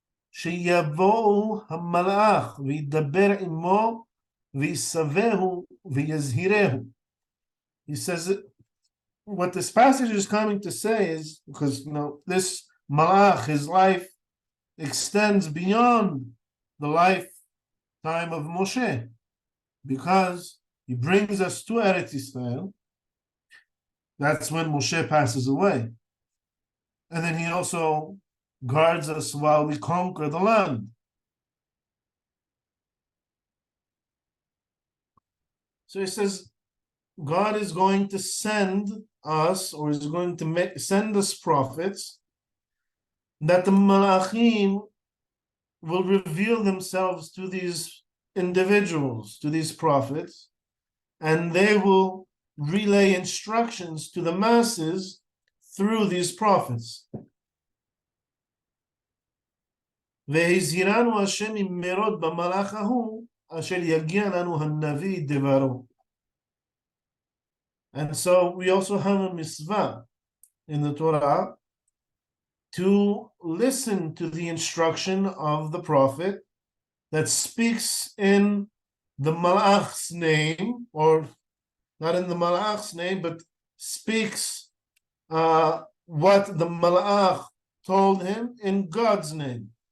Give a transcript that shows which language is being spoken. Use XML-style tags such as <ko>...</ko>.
<he>שיבוא המלאך וידבר עמו ויסבהו ויזהירהו.</he> <en>He says what this passage is coming to say is, because this Malach, his life extends beyond the lifetime of Moshe, because he brings us to Eretz Israel. That's when Moshe passes away. And then he also guards us while we conquer the land. So he says, God is going to send us, or is going to send us prophets, that the Malachim will reveal themselves to these individuals, to these prophets, and they will relay instructions to the masses through these prophets.</en> <he>והזהירנו השם ממרוד במלאך ההוא, אשר יגיע לנו הנביא דברו.</he> <en>And so we also have a mitzvah in the Torah to listen to the instruction of the prophet that speaks in the Malach's name, or not in the Malach's name, but speaks what the Malach told him in God's name.</en>